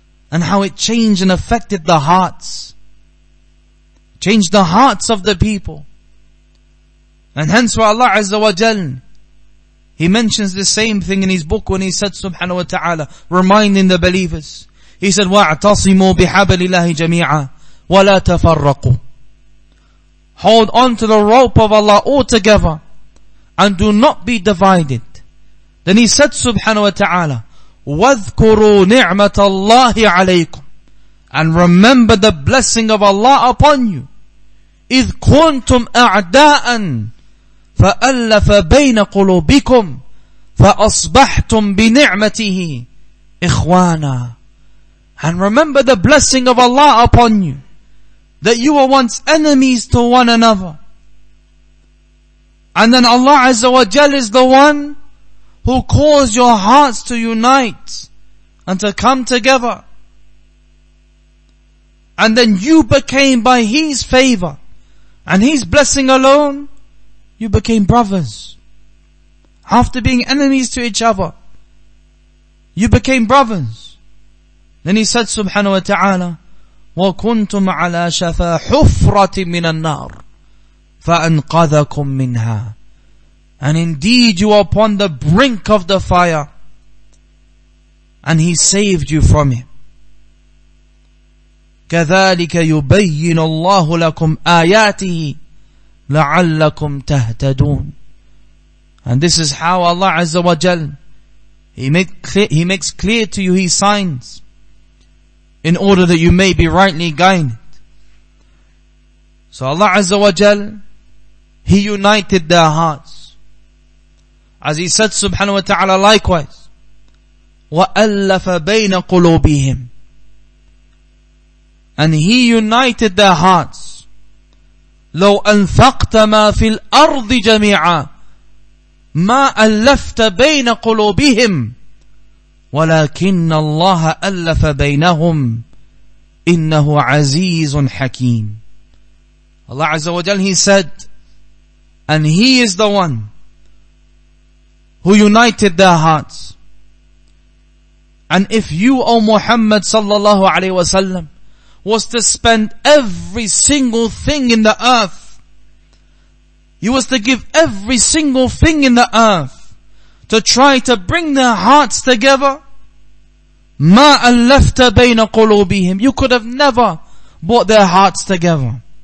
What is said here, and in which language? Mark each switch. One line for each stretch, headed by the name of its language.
English: And how it changed and affected the hearts. Changed the hearts of the people. And hence why Allah Azza wa Jal, He mentions the same thing in His book when He said subhanahu wa ta'ala, reminding the believers. He said,
Arabic: وَاعْتَصِمُوا بِحَبَلِ اللَّهِ جَمِيعًا وَلَا تَفَرَّقُوا.
English: Hold on to the rope of Allah altogether and do not be divided. Then He said
Arabic: subhanahu wa ta'ala, وَاذْكُرُوا نِعْمَةَ اللَّهِ عَلَيْكُمْ.
English: And remember the blessing of Allah upon you.
Arabic: إِذْ كُنْتُمْ أَعْدَاءً فَأَلَّفَ بَيْنَ قُلُوبِكُمْ فَأَصْبَحْتُمْ بِنِعْمَتِهِ إِخْوَانًا.
English: And remember the blessing of Allah upon you, that you were once enemies to one another. And then Allah Azza wa Jal is the one who caused your hearts to unite and to come together. And then you became, by His favor and His blessing alone, you became brothers. After being enemies to each other, you became brothers. Then He said
Arabic: subhanahu wa ta'ala, وَكُنْتُمْ عَلَى شَفَا حُفْرَةٍ مِّنَ النَّارِ فَأَنْقَذَكُمْ مِنْهَا.
English: And indeed you are upon the brink of the fire, and He saved you from it.
Arabic: كَذَلِكَ يُبَيِّنُ اللَّهُ لَكُمْ آيَاتِهِ لَعَلَّكُمْ تَهْتَدُونَ.
English: And this is how Allah Azza wa Jal, He makes clear to you His signs, in order that you may be rightly guided. So Allah Azza wa Jal, He united their hearts. As He said subhanahu wa ta'ala likewise,
Arabic: وَأَلَّفَ بَيْنَ قُلُوبِهِمْ.
English: And He united their hearts.
Arabic: لو أنفقت ما في الأرض جميعا ما ألفت بين قلوبهم ولكن الله ألف بينهم إنه عزيز حكيم.
English: Allah Azza wa Jal, He said, and He is the one who united their hearts. And if you, O Muhammad sallallahu alayhi wa sallam, was to spend every single thing in the earth, you was to give every single thing in the earth to try to bring their hearts together,
Arabic: ما ألفت بين قلوبهم,
English: you could have never brought their hearts together.